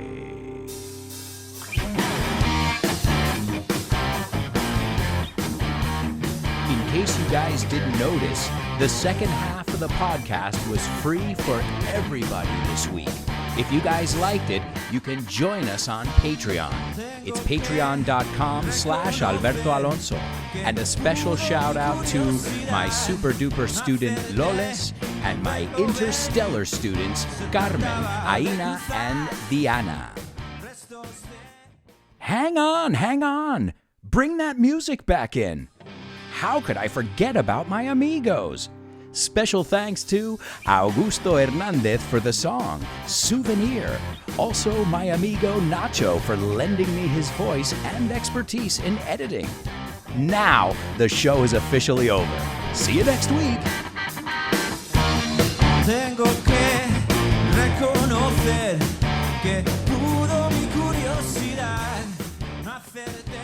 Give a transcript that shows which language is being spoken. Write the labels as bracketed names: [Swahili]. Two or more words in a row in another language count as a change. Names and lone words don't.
[English] In case you guys didn't notice, the second half of the podcast was free for everybody this week. If you guys liked it, you can join us on Patreon. It's patreon.com/Alberto Alonso. And a special shout out to my super duper student Loles and my interstellar students Carmen, Aina, and Diana. Hang on. Bring that music back in. How could I forget about my amigos? Special thanks to Augusto Hernandez for the song, Souvenir. Also, my amigo Nacho for lending me his voice and expertise in editing. Now, the show is officially over. See you next week. [Spanish] Tengo que reconocer que pudo mi curiosidad hacer